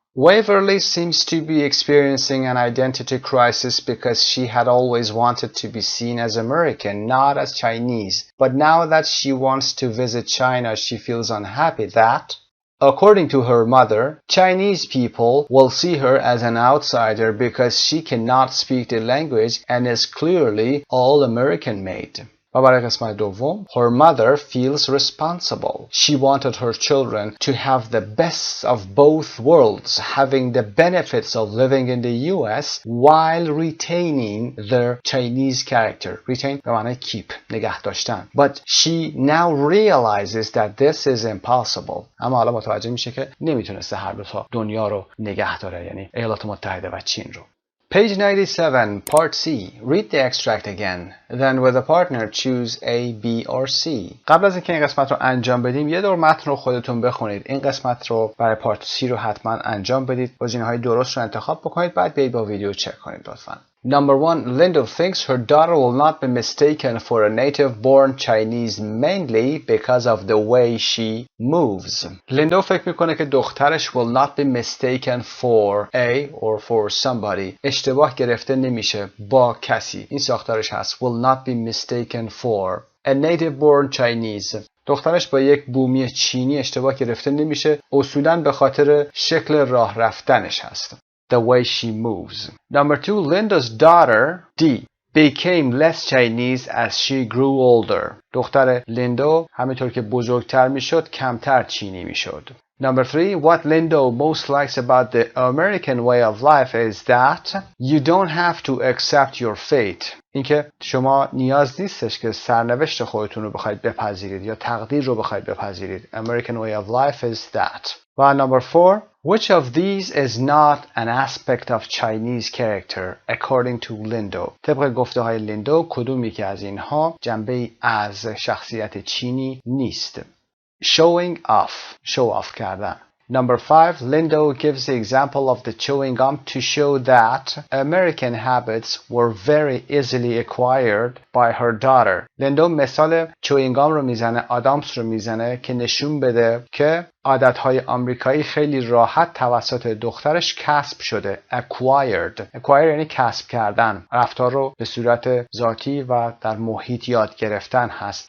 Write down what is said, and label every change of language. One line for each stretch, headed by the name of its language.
English: Waverly seems to be experiencing an identity crisis because she had always wanted to be seen as American, not as Chinese. But now that she wants to visit China, she feels unhappy that According to her mother, Chinese people will see her as an outsider because she cannot speak the language and is clearly all American made.
Persian: و برای قسمت دوم
English: Her mother feels responsible. She wanted her children to have the best of both worlds, having the benefits of living in the US while retaining their Chinese character.
Persian: Retain به معنی keep، نگه داشتن.
English: But she now realizes that this is impossible.
Persian: اما حالا متوجه میشه که نمیتونسته هر دو تا دنیا رو نگه داره، یعنی ایالات متحده و چین رو.
English: Page 97, Part C. Read the extract again. Then with a partner choose A, B or C.
Persian: قبل از اینکه این قسمت رو انجام بدیم یه دور متن رو خودتون بخونید. این قسمت رو برای پارت C رو حتما انجام بدید. گزینه‌های درست رو انتخاب بکنید، بعد بیایید با ویدیو چک کنید لطفاً.
English: Number 1. Lindo thinks her daughter will not be mistaken for a native-born Chinese mainly because of the way she moves. Lindo
Persian: فکر میکنه که دخترش
English: will not be mistaken for a or for somebody.
Persian: اشتباه گرفته نمیشه با کسی. این ساختارش هست.
English: Will not be mistaken for a native-born Chinese.
Persian: دخترش با یک بومی چینی اشتباه گرفته نمیشه. اصولاً به خاطر شکل راه رفتنش هست.
English: The way she moves. Number 2, Linda's daughter, D, became less Chinese as she grew older.
Persian: دختر لیندو همینطور که بزرگتر میشد کمتر چینی میشد.
English: Number 3, what Lindo most likes about the American way of life is that you don't have to accept your fate.
Persian: اینکه شما نیاز نیستش که سرنوشت خودتون رو بخواید بپذیرید یا تقدیر رو بخواید بپذیرید.
English: American way of life is that. و number 4, which of these is not an aspect of Chinese character according to Lindo?
Persian: طبق گفته های لیندو کدومی که از اینها جنبه از شخصیت چینی نیست؟
English: Showing off. show off کردن. Number 5, Lindo gives the example of the chewing gum to show that American habits were very easily acquired by her daughter.
Persian: لیندو مثال chewing gum رو میزنه، آدامس رو میزنه که نشون بده که عادتهای آمریکایی خیلی راحت توسط دخترش کسب شده. acquired یعنی کسب کردن، رفتار رو به صورت ذاتی و در محیط یاد گرفتن هست.